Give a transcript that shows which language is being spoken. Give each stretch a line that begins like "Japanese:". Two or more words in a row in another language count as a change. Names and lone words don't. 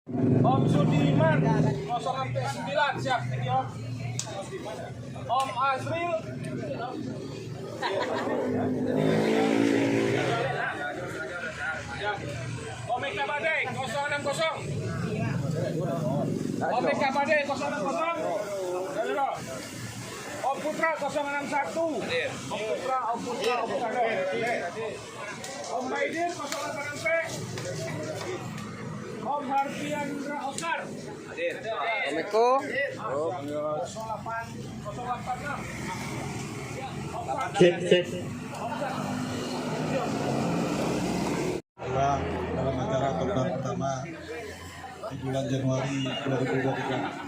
Indonesian: Om Sudirman 049 siap ini Om. Om Azril Om Eka Badai 060. Om Eka Badai 060. Om Putra 061. Om Putra. Om Maidin 086. Om Harfiandra Oscar. Om Eko. 086. Cek. Dalam acara program pertama di bulan Januari 2023.